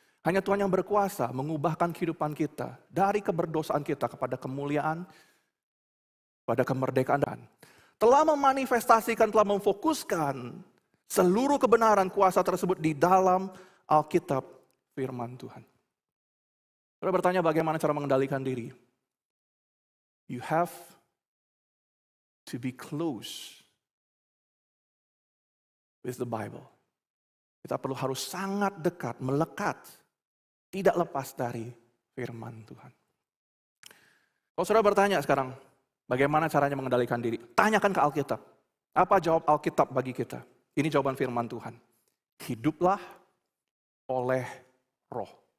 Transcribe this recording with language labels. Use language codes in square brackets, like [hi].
[id] Hanya Tuhan yang berkuasa mengubahkan kehidupan kita dari keberdosaan kita kepada kemuliaan, pada kemerdekaan. Telah memanifestasikan, telah memfokuskan seluruh kebenaran kuasa tersebut di dalam Alkitab firman Tuhan. Saya bertanya bagaimana cara mengendalikan diri. [en] You have to be close with the Bible. [id] Kita harus sangat dekat, melekat, tidak lepas dari firman Tuhan. Kalau saudara bertanya sekarang, bagaimana caranya mengendalikan diri? Tanyakan ke Alkitab. Apa jawab Alkitab bagi kita? Ini jawaban firman Tuhan. Hiduplah oleh roh.